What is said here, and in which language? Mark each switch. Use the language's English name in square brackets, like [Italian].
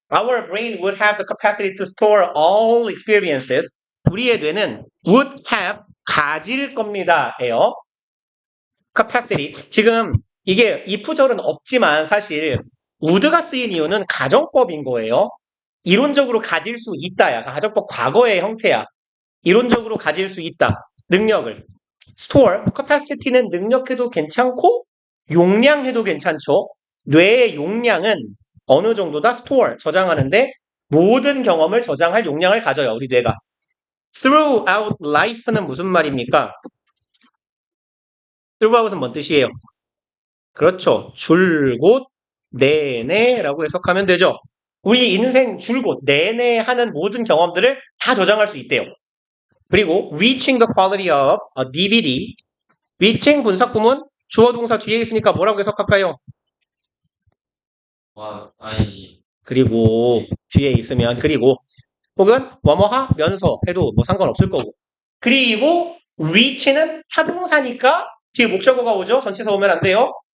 [English] Our brain would have the capacity to store all experiences. [Korean] 우리의 뇌는 would have 가질 겁니다. 에요. capacity. 지금 이게 if절은 없지만 사실 would가 쓰인 이유는 가정법인 거예요. 이론적으로 가질 수 있다야. 가정법 과거의 형태야. 이론적으로 가질 수 있다. 능력을. store, capacity는 능력해도 괜찮고 용량해도 괜찮죠. 뇌의 용량은 어느 정도다? store, 저장하는데 모든 경험을 저장할 용량을 가져요. 우리 뇌가. throughout life 는 무슨 말입니까? throughout은 뭔 뜻이에요? 그렇죠. 줄곧 내내라고 해석하면 되죠. 우리 인생 줄곧 내내 하는 모든 경험들을 다 저장할 수 있대요. [English] 그리고 reaching the quality of a DVD. [Korean] reaching 분사구문 주어 동사 뒤에 있으니까 뭐라고 해석할까요? 와 아니지. 그리고 뒤에 있으면 그리고 혹은 뭐뭐 하면서 해도 뭐 상관없을 거고. 그리고 reach는 타동사니까 뒤에 목적어가 오죠. 전치사 오면 안 돼요.